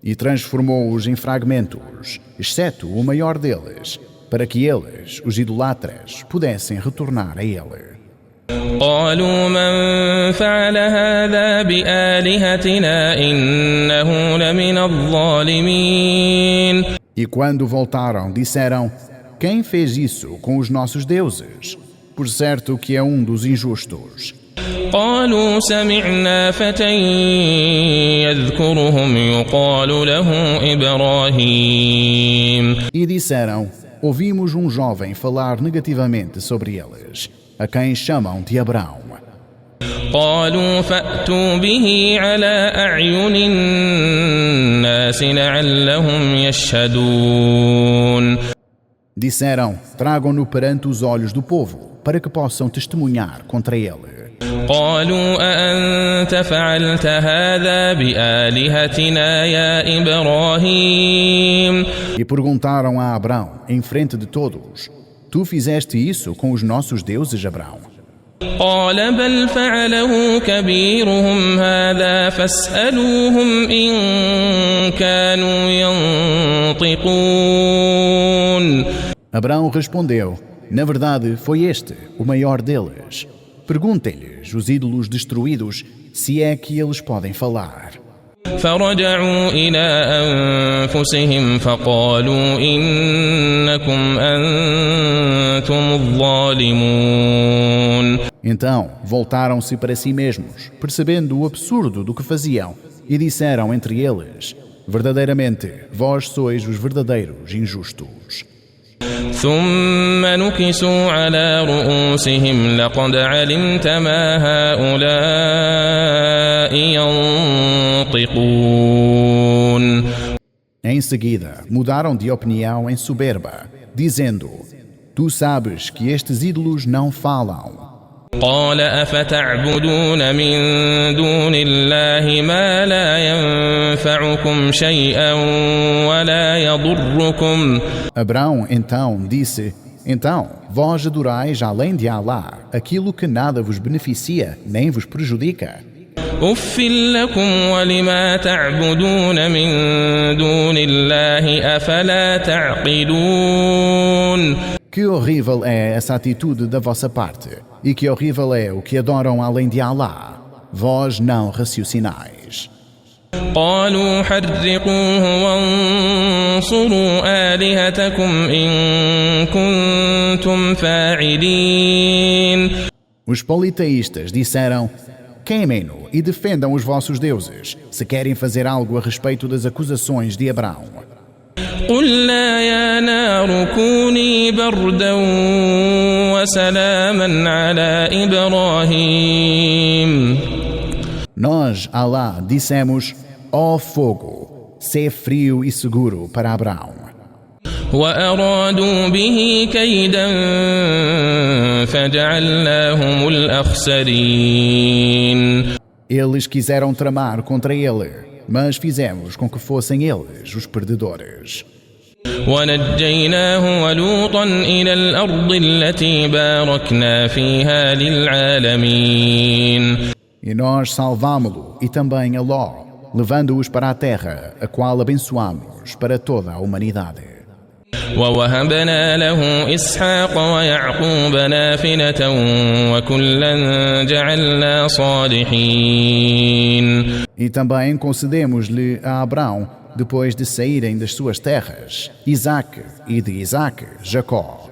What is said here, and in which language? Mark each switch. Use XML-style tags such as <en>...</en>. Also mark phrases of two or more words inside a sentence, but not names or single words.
<pt>E transformou-os em fragmentos, exceto o maior deles, para que eles, os idolatras, pudessem retornar a ele.</pt> <ar>قالوا من فعل هذا بآلهتنا إنه لمن الظالمين.</ar> <pt>E quando voltaram, disseram: Quem fez isso com os nossos deuses? Por certo que é dos injustos.</pt> <ar>قالوا سمعنا فتى يذكرهم يقال له إبراهيم.</ar> <pt>E disseram: Ouvimos jovem falar negativamente sobre eles, a quem chamam de Abrão.</pt> <ar>قالوا فأتوا به على أعين الناس لعلهم يشهدون.</ar> <pt>Disseram: Tragam-no perante os olhos do povo, para que possam testemunhar contra ele.</pt> <ar>قالوا أأنت فعلت هذا بآلهتنا يا إبراهيم.</ar> <pt>E perguntaram a Abrão, em frente de todos: Tu fizeste isso com os nossos deuses, Abrão?</pt> <ar>قال بل فعله كبيرهم هذا فاسألوهم إن كانوا ينطقون.</ar> <pt>Abrão respondeu: Na verdade, foi este, o maior deles. Perguntem-lhes, os ídolos destruídos, se é que eles podem falar.</pt> <ar>فرجعوا إلى أنفسهم فقالوا إنكم أنتم الظالمون.</ar> <pt>Então voltaram-se para si mesmos, percebendo o absurdo do que faziam, e disseram entre eles: Verdadeiramente, vós sois os verdadeiros injustos.</pt> <ar>ثم نكسوا على رؤوسهم لقد علمت ما هؤلاء ينطقون.</ar> <pt>Em seguida, mudaram de opinião em soberba, dizendo: Tu sabes que estes ídolos não falam.</pt> <ar>قال أفتعبدون من دون الله ما لا ينفعكم شيئا ولا يضركم.</ar> <pt>Abrão então disse: Então, vós adorais além de Alá aquilo que nada vos beneficia nem vos prejudica.</pt> <ar>أف لكم ولما تعبدون من دون الله أفلا تعقلون.</ar> <pt>Que horrível é essa atitude da vossa parte, e que horrível é o que adoram além de Alá. Vós não raciocinais.</pt> <ar>قالوا حرقوه وانصروا آلهتكم إن كنتم فاعلين.</ar> <pt>Os politeístas disseram: Queimem-no e defendam os vossos deuses, se querem fazer algo a respeito das acusações de Abrão.</pt> <ar>قلنا يا نار كوني بردا وسلاما على إبراهيم.</ar> <pt>Nós, Alá, dissemos: Ó fogo, sê frio e seguro para Abrão.</pt> <ar>وأرادوا به كيدا فجعلناهم الأخسرين.</ar> <pt>Eles quiseram tramar contra ele, mas fizemos com que fossem eles os perdedores.</pt> <ar>ونجيناه ولوطا إلى الأرض التي باركنا فيها للعالمين.</ar> <pt>E nós salvámo-lo e também a Ló, levando-os para a terra, a qual abençoamos para toda a humanidade.</pt> <ar>ووهبنا له إسحاق ويعقوب نافلة وكلا جعلنا صالحين.</ar> <pt>E também concedemos-lhe a Abrão, depois de saírem das suas terras, Isaque, e de Isaque, Jacó.</pt>